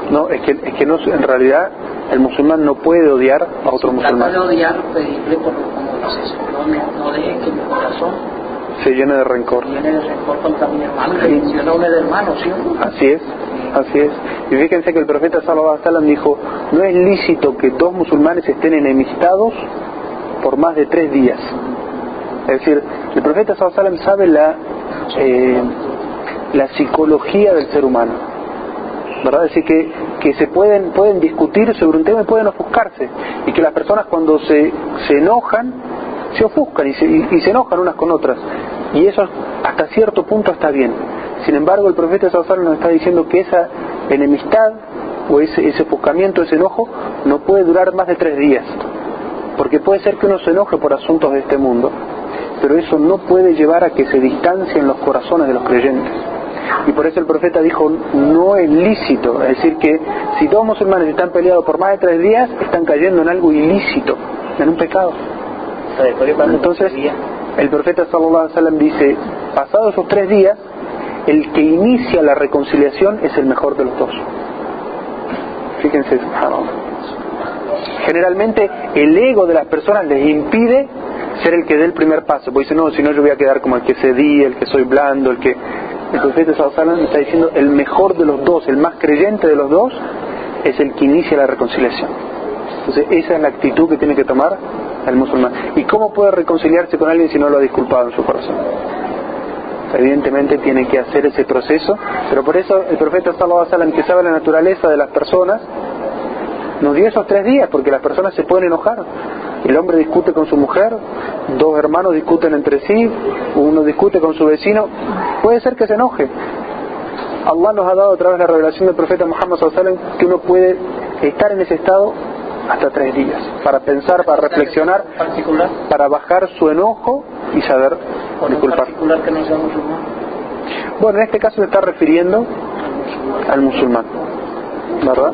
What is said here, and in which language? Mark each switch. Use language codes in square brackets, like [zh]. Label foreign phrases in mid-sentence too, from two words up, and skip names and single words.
[es] No, es que no, en realidad el musulmán no puede odiar a otro musulmán. Trata de odiar, pedirle por como dices, no dejes que mi corazón se llene de rencor. Contra mi hermano, que menciona a un hermano, ¿sí? Así es, así es. Y fíjense que el profeta [ar] صلى الله عليه وسلم [es] dijo, no es lícito que dos musulmanes estén enemistados por más de 3 días. Es decir, el profeta [ar] صلى الله عليه وسلم [es] sabe la psicología del ser humano, ¿verdad? Es decir, que se pueden discutir sobre un tema y pueden ofuscarse, y que las personas cuando se enojan, se ofuscan y se enojan unas con otras, y eso hasta cierto punto está bien. Sin embargo, el profeta [ar] صلى الله عليه وسلم [es] nos está diciendo que esa enemistad o ese ofuscamiento, ese enojo, no puede durar más de 3 días, porque puede ser que uno se enoje por asuntos de este mundo, pero eso no puede llevar a que se distancien los corazones de los creyentes. Y por eso el profeta dijo, no es lícito, es decir, que si dos musulmanes están peleados por más de 3 días, están cayendo en algo ilícito, en un pecado. Entonces, el profeta [ar] صلى الله عليه وسلم [es] dice, pasados esos 3 días, el que inicia la reconciliación es el mejor de los dos. Fíjense, generalmente el ego de las personas les impide ser el que dé el primer paso, porque dice, no, si no yo voy a quedar como el que cedí, el que soy blando, el profeta [ar] صلى الله عليه وسلم [es] está diciendo, el mejor de los dos, el más creyente de los dos, es el que inicia la reconciliación. Entonces esa es la actitud que tiene que tomar el musulmán. ¿Y cómo puede reconciliarse con alguien si no lo ha disculpado en su corazón? Evidentemente tiene que hacer ese proceso, pero por eso el profeta [ar] صلى الله عليه وسلم, [es] que sabe la naturaleza de las personas, nos dio esos 3 días, porque las personas se pueden enojar. El hombre discute con su mujer, 2 hermanos discuten entre sí, uno discute con su vecino, puede ser que se enoje. Allah nos ha dado a través de la revelación del profeta Muhammad [ar] صلى الله عليه وسلم [es] que uno puede estar en ese estado hasta 3 días, para pensar, para reflexionar, para bajar su enojo y saber disculpar. Que no sea musulmán. Bueno, en este caso se está refiriendo al musulmán, ¿verdad?